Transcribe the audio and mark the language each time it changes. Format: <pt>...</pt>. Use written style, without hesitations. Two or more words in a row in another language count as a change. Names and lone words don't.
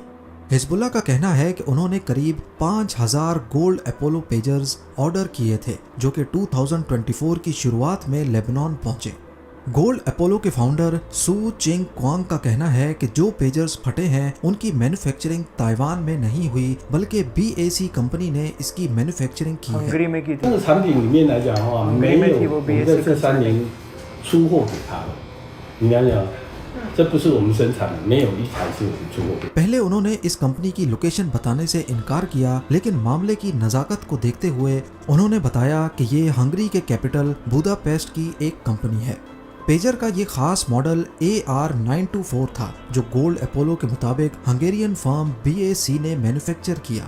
<hi>हिजबुल्लाह का कहना है कि उन्होंने करीब 5000 गोल्ड अपोलो पेजर्स ऑर्डर किए थे, जो कि 2024 की शुरुआत में लेबनान पहुंचे। गोल्ड अपोलो के फाउंडर सू चिंग क्वांग का कहना है कि जो पेजर्स फटे हैं उनकी मैन्युफैक्चरिंग ताइवान में नहीं हुई, बल्कि BAC कंपनी ने इसकी मैन्युफैक्चरिंग की है। हंगरी में की थी।</hi> <zh>这个产品里面来讲的话，没有我们在这3年出货给他了。你想想，这不是我们生产的，没有一台是我们出货给。</zh> <hi>पहले उन्होंने इस कंपनी की लोकेशन बताने से इनकार किया, लेकिन मामले की नज़ाकत को देखते हुए उन्होंने बताया कि ये हंगरी के कैपिटल बुदापेस्ट की एक कंपनी है। पेजर का ये खास मॉडल AR924 था, जो गोल्ड अपोलो के मुताबिक</hi> <en>Hungarian firm</en> <hi>BAC ने मैन्युफैक्चर किया।</hi>